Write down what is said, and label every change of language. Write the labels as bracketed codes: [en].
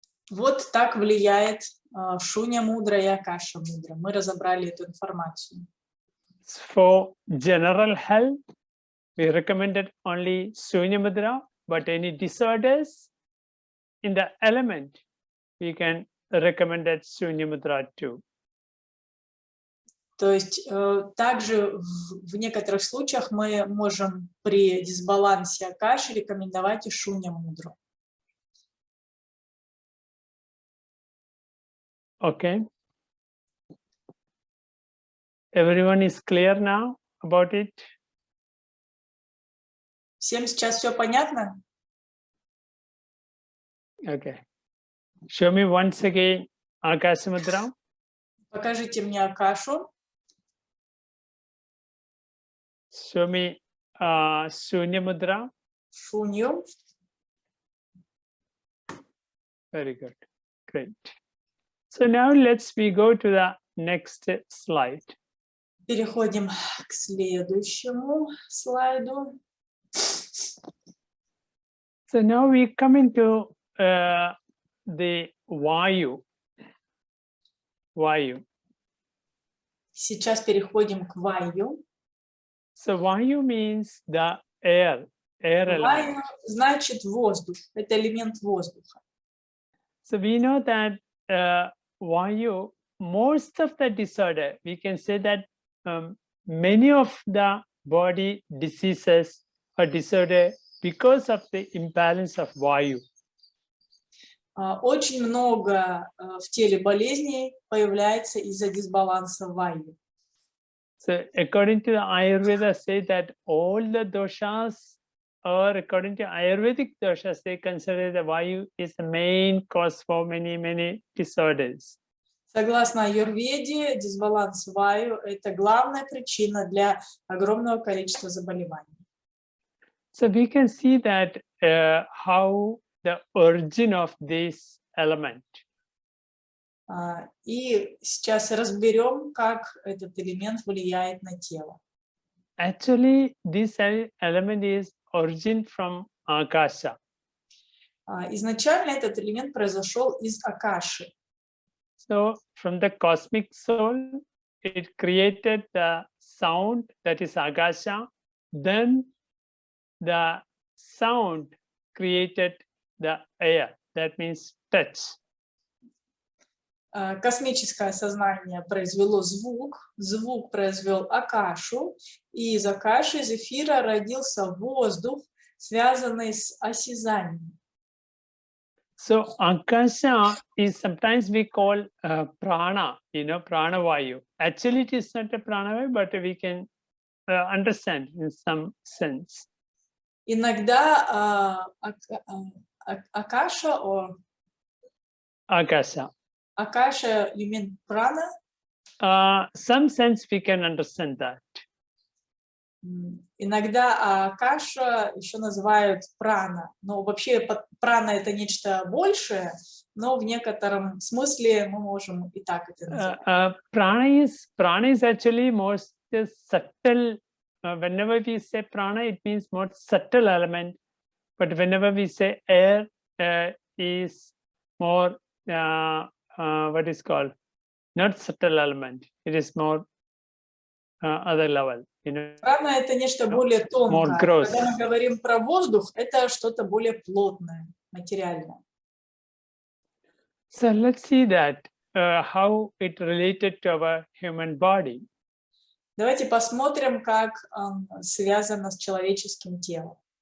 [ru] Вот так влияет Шунья Мудра и Акаша Мудра. Мы разобрали эту информацию. [en] For general health, we recommended only Shunьya Mudra, but any disorders in the element, we can recommend that Shunьya Mudra too. [ru] То есть также в некоторых случаях мы можем при дисбалансе Акаши рекомендовать и Шунья Мудру. [en] Okay. Everyone is clear now about it? [ru] Всем сейчас все понятно? [en] Okay. Show me once again Akasha Mudra. [ru] Покажите мне Акашу. [en] Show me Shunьya Mudra. [ru] Шунью. [en] Very good. Great. So now we go to the next slide. [ru] Переходим к следующему слайду. [en] So now we come into the Vayu. Vayu. [ru] Сейчас переходим к Вайю. [en] So Vayu means the air element. [ru] Вайю значит воздух. Это элемент воздуха. [en] So we know that Vayu, most of the disorder, we can say that many of the body diseases or disorder because of the imbalance of Vayu. [ru] Очень много в теле болезней появляется из-за дисбаланса Вайю. [en] So according to the Ayurveda, say that all the doshas, or according to Ayurvedic doshas, they consider the Vayu is the main cause for many disorders. [ru] Согласно Аюрведе, дисбаланс Вайю – это главная причина для огромного количества заболеваний. [en] So we can see that how the origin of this element. [ru] И сейчас разберем, как этот элемент влияет на тело. [en] Actually, this element is origin from Akasha. [ru] Изначально этот элемент произошел из Акаши. [en] So from the cosmic soul, it created the sound, that is Akasha. Then the sound created the air, that means touch. [ru] Космическое сознание произвело звук, звук произвел Акашу, и из Акаши, из эфира родился воздух, связанный с осязанием. [en] So Akasha is sometimes we call prana, prana vayu. Actually, it is not a prana vayu, but we can understand in some sense. [ru] Иногда Акаша, [en] Akasha. Акаша, you mean prana? Some sense we can understand that. [ru] Иногда Акаша еще называют прана. Но вообще прана это нечто большее, но в некотором смысле мы можем и так это называть. [en] Prana is actually most subtle. Whenever we say prana, it means more subtle element. But whenever we say air, is more what is called not subtle element. It is more other level. [ru] Прана это нечто более тонкое. Когда мы говорим про воздух, это что-то более плотное, материальное. [en] So let's see that how it related to our human body. [ru] Давайте посмотрим, как связано с человеческим телом.